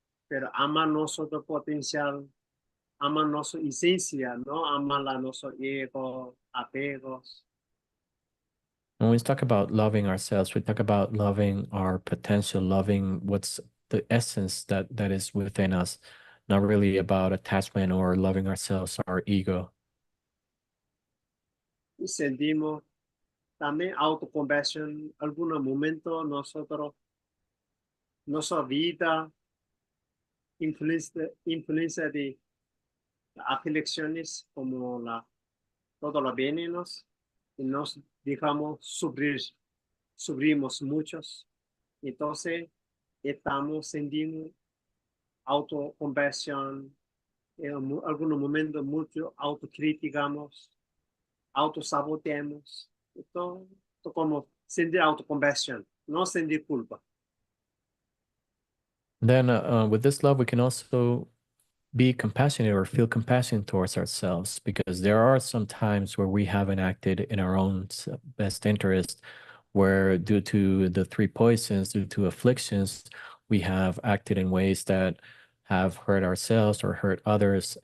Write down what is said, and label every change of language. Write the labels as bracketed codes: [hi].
[es] Pero ama nuestro potencial, ama nuestra esencia, no ama nuestro ego, apegos. [en] When we talk about loving ourselves, we talk about loving our potential, loving what's the essence that is within us, not really about attachment or loving ourselves, our ego. [es] Y sentimos también autocompasión. Algunos momentos nosotros, nuestra vida, influencia de aflicciones como todos los venenos, y nos dejamos sufrimos muchos. Entonces, estamos sintiendo autocompasión. En algunos momentos mucho autocriticamos, autosaboteamos. Esto como sentir autocompasión, no sentir culpa. [en] Then, with this love, we can also be compassionate or feel compassion towards ourselves, because there are some times where we haven't acted in our own best interest, where due to the three poisons, due to afflictions, we have acted in ways that have hurt ourselves or hurt others.